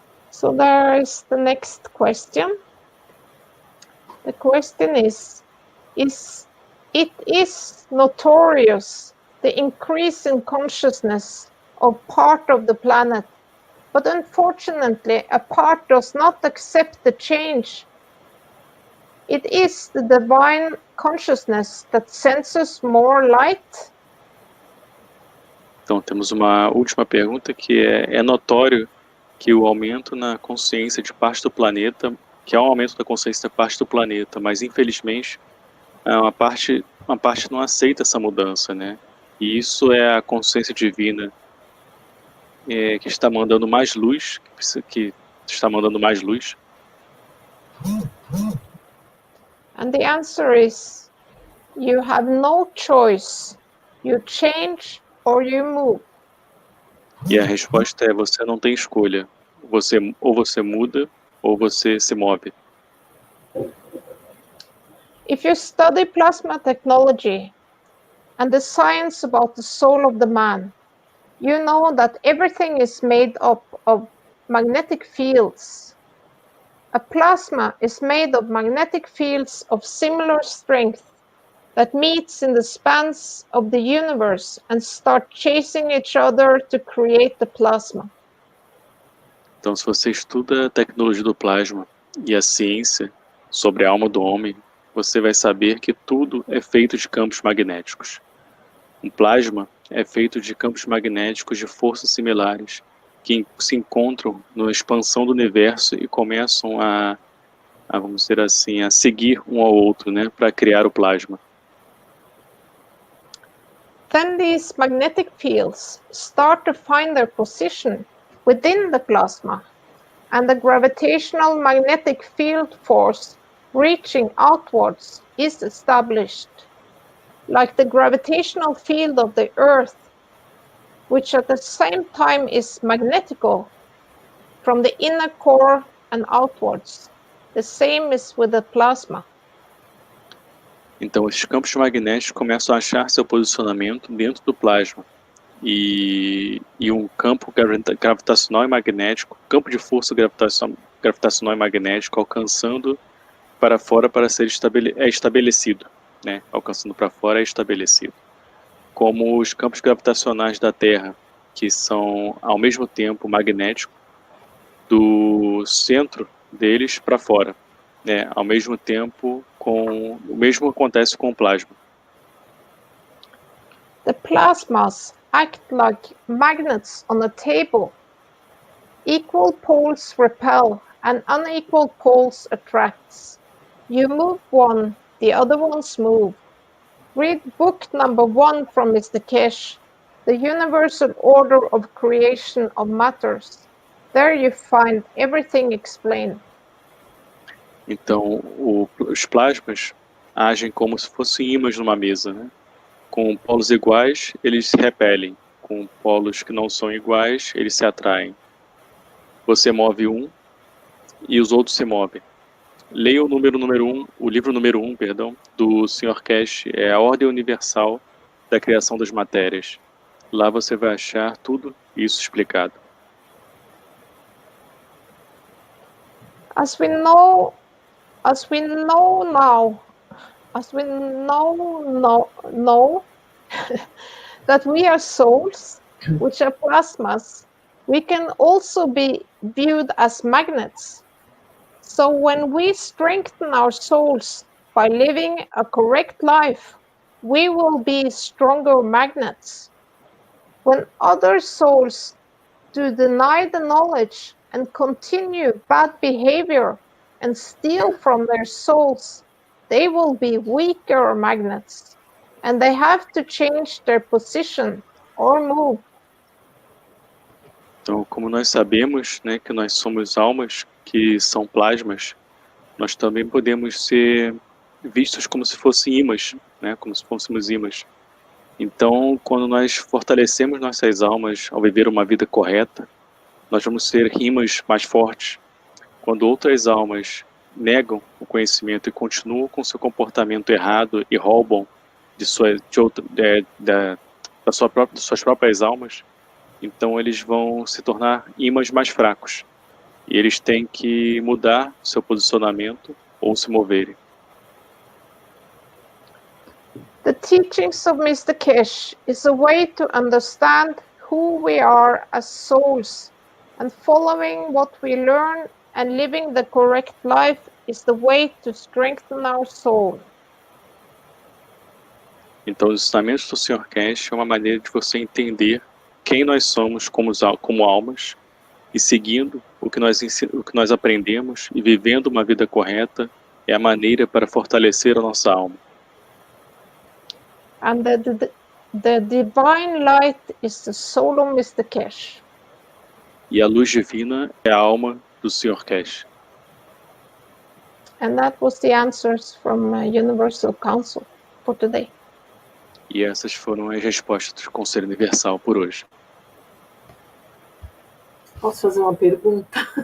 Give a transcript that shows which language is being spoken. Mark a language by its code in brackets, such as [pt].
[en] So there is the next question. The question is it is notorious the increase in consciousness of part of the planet, but unfortunately a part does not accept the change. It is the divine consciousness that senses more light. [pt] Então temos uma última pergunta que é notório que o aumento na consciência de parte do planeta, que há um aumento da consciência da parte do planeta, mas infelizmente uma parte não aceita essa mudança, né? E isso é a consciência divina que está mandando mais luz, que está mandando mais luz. [en] And the answer is, you have no choice. You change or you move. [pt] E a resposta é: você não tem escolha. Ou você muda ou você se move. [en] If you study plasma technology and the science about the soul of the man, you know that everything is made up of magnetic fields. A plasma is made of magnetic fields of similar strength that meets in the spans of the universe and start chasing each other to create the plasma. [pt] Então, se você estuda a tecnologia do plasma e a ciência sobre a alma do homem, você vai saber que tudo é feito de campos magnéticos. Um plasma é feito de campos magnéticos de forças similares que se encontram na expansão do universo e começam vamos dizer assim, a seguir um ao outro, né, para criar o plasma. [en] Then these magnetic fields start to find their position within the plasma, and the gravitational magnetic field force reaching outwards is established, like the gravitational field of the Earth, which at the same time is magnetical from the inner core and outwards. The same is with the plasma. [pt] Então, esses campos magnéticos começam a achar seu posicionamento dentro do plasma. E um campo gravitacional e magnético, campo de força gravitacional e magnético alcançando para fora para ser estabelecido, né? Alcançando para fora é estabelecido. Como os campos gravitacionais da Terra, que são ao mesmo tempo magnéticos, do centro deles para fora, né? Ao mesmo tempo, o mesmo acontece com o plasma. [en] The plasmas act like magnets on a table. Equal poles repel and unequal poles attract. You move one, the other ones move. Read book number 1 from Mr. Keshe, The Universal Order of Creation of Matters. There you find everything explained. [pt] Então, os plasmas agem como se fossem ímãs numa mesa, né? Com polos iguais, eles se repelem. Com polos que não são iguais, eles se atraem. Você move um e os outros se movem. Leia o livro número 1, do Sr. Keshe, é a Ordem Universal da Criação das Matérias. Lá você vai achar tudo isso explicado. [en] As we know that we are souls, which are plasmas, we can also be viewed as magnets. So when we strengthen our souls by living a correct life, we will be stronger magnets. When other souls do deny the knowledge and continue bad behavior and steal from their souls, they will be weaker magnets, and they have to change their position or move. [pt] Então, como nós sabemos, né, que nós somos almas que são plasmas, nós também podemos ser vistos como se fossem ímãs, né, como se fôssemos ímãs. Então, quando nós fortalecemos nossas almas ao viver uma vida correta, nós vamos ser ímãs mais fortes. Quando outras almas negam o conhecimento e continuam com seu comportamento errado e roubam de suas próprias almas, então eles vão se tornar ímãs mais fracos. E eles têm que mudar seu posicionamento ou se moverem. [en] The teachings of Mr. Keshe is a way to understand who we are as souls, and following what we learn and living the correct life is the way to strengthen our soul. [pt] Então, os ensinamentos do Sr. Keshe é uma maneira de você entender quem nós somos como almas, e seguindo o que nós aprendemos e vivendo uma vida correta é a maneira para fortalecer a nossa alma. [en] And the divine light is the soul of Mr. Keshe. [pt] E a luz divina é a alma do Sr. Keshe. [en] And that was the answers from Universal Council for today. [pt] E essas foram as respostas do Conselho Universal por hoje. Posso fazer uma pergunta?